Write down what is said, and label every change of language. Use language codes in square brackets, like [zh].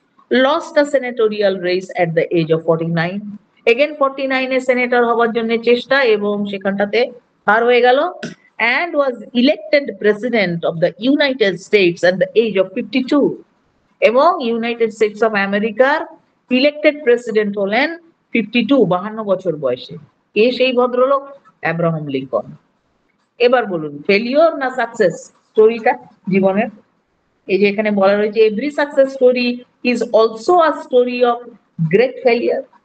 [en] Lost a senatorial race at the age of 49। [bn] again 49 A senator হবার জন্য চেষ্টা এবং সেখানটাতে হার হয়ে গেল। [en] and was elected president of the United States at the age of 52। [bn] এবং United states of আমেরিকার elected president হলেন 52 বছর বয়সে। কে সেই ভদ্রলোক? Abraham Lincoln. এবার বলুন ফেলিওর না সাকসেস স্টোরিটা জীবনের? এই যে এখানে বলা রয়েছে [en] Every success story is also a story of great failure.